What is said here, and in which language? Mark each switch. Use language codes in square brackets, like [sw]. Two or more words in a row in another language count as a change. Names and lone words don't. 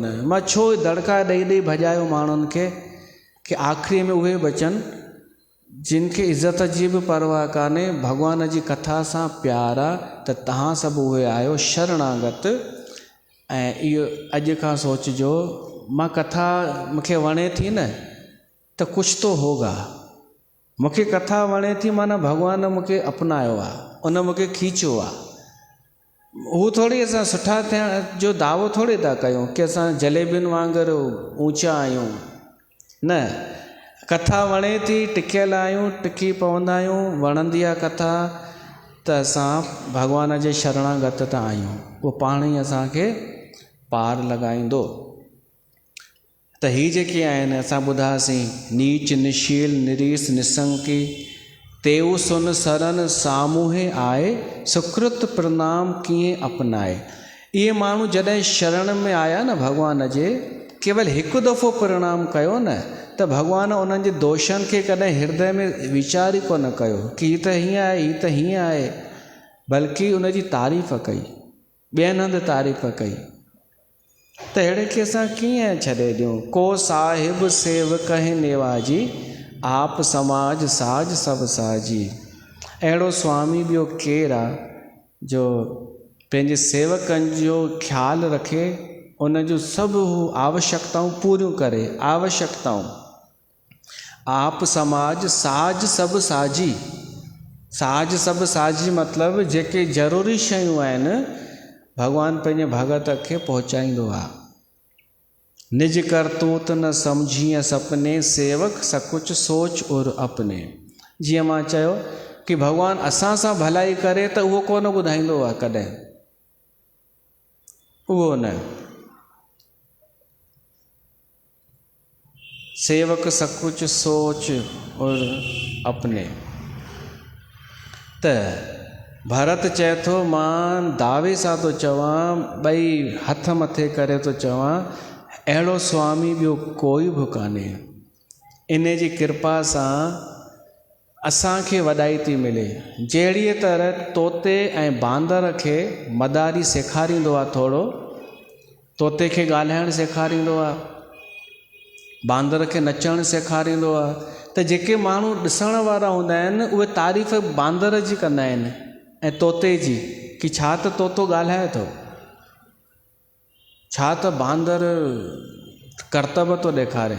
[sd] मां छो दड़का ॾेई ॾेई भॼायो माण्हुनि खे कि आख़िरी में उहे बचनि जिन खे इज़त जी बि परवाह कान्हे, भॻवान जी कथा सां प्यार आहे, त तव्हां सभु उहे आहियो शरणागत। ऐं इहो अॼु खां सोचिजो, मां कथा मूंखे वणे थी न त कुझु तो होगा, मूंखे कथा वणे थी माना भॻवान मूंखे अपनायो आहे, उन मूंखे खीचियो आहे। हू थोरी असां सुठा थियण जो दावो थोरी था कयूं कि असां जलेबियुनि वांगुरु ऊंचा आहियूं, न। कथा वणे थी, टिकियल आहियूं, टिकी पवंदा आहियूं, वणंदी आहे कथा, त असां भॻवान जे शरणागत त आहियूं, उहो पाण ई असांखे पार लॻाईंदो। [awa] त ही जेके आहिनि असां ॿुधासीं, नीच निशील निरीस निसंकी, तेऊ सुन सरन सामूहे आए, सुकृत प्रणाम कीअं अपनाए। [sd] इहे माण्हू जॾहिं शरण में आया न भॻवान जे, केवल हिकु दफ़ो प्रणाम कयो न त भॻवान उन्हनि जे दोषनि खे कॾहिं हृदय में वीचार ई कोन कयो कि हीअ त हीअं आहे, हीअ त हीअं आहे, बल्कि उन जी तारीफ़ कई, ॿियनि हंधि तारीफ़ कई। त अहिड़े खे असां कीअं छॾे ॾियूं। [awa] को साहिब सेवक है नेवाजी, आप समाज साज सब साजी। [sd] अहिड़ो स्वामी ॿियो केरु आहे जो पंहिंजे सेवकनि जो ख़्यालु रखे, उन जूं सभु आवश्यकताऊं पूरियूं करे। आवश्यकताऊं, [awa] आप समाज साज सब साजी। साज सब साजी [sd] मतिलबु जेके ज़रूरी शयूं आहिनि भॻवानु पंहिंजे भगत खे पहुचाईंदो आहे। [awa] निज करतूत न सम्झीअ सपने, सेवक सकुच सोच और अपने। [sd] जीअं मां चयो कि भॻवानु असां सां भलाई करे त उहो कोन ॿुधाईंदो आहे कॾहिं, उहो न। [awa] सेवक सकुच सोच और अपने। [sd] त भरत चए थो, मां दावे सां थो चवां, ॿई हथ मथे करे थो चवां, अहिड़ो स्वामी ॿियो कोई बि कान्हे। इन जी कृपा सां असांखे वॾाई थी मिले। जहिड़ीअ तरह तोते ऐं बांदर खे मदारी सेखारींदो आहे, थोरो तोते खे ॻाल्हाइणु सेखारींदो आहे, बांदर खे नचणु सेखारींदो आहे, त जेके माण्हू ॾिसण वारा हूंदा आहिनि उहे तारीफ़ बांदर जी कंदा आहिनि ऐं तोते जी, कि छा त तोतो ॻाल्हाए थो, छा त बांदर कर्तव्य थो ॾेखारे।